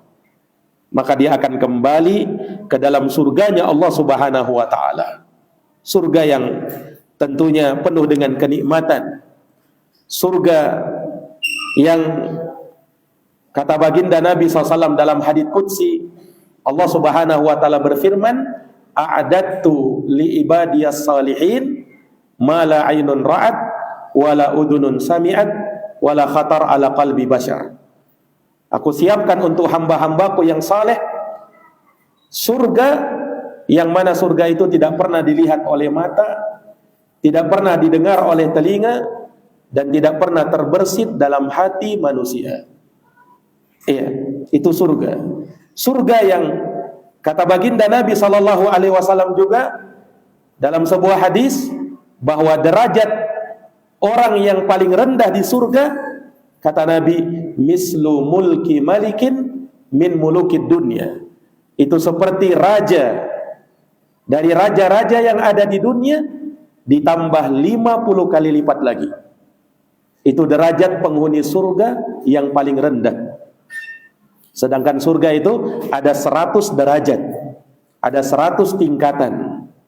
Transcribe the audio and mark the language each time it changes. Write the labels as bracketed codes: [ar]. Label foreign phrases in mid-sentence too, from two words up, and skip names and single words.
[id] Maka dia akan kembali ke dalam surganya Allah [ar] سبحانه وتعالى. [id] Surga yang tentunya penuh dengan kenikmatan. Surga yang kata baginda Nabi SAW dalam hadits qudsi, Allah [ar] سبحانه وتعالى [id] berfirman, [ar] "أعددت لعبادي الصالحين ما لا عين رأت ولا أذن سمعت ولا خطر على قلب بشر." [id] Aku siapkan untuk hamba-hambaku yang saleh surga yang mana surga itu tidak pernah dilihat oleh mata, tidak pernah didengar oleh telinga, dan tidak pernah terbersit dalam hati manusia. Iya, itu surga. Surga yang kata baginda Nabi SAW juga dalam sebuah hadis bahwa derajat orang yang paling rendah di surga, kata Nabi, [ar] مثل ملك ملك من ملوك الدنيا. [id] Itu seperti raja dari raja-raja yang ada di dunia ditambah 50 kali lipat lagi. Itu derajat penghuni surga yang paling rendah. Sedangkan surga itu ada 100 derajat, ada 100 tingkatan.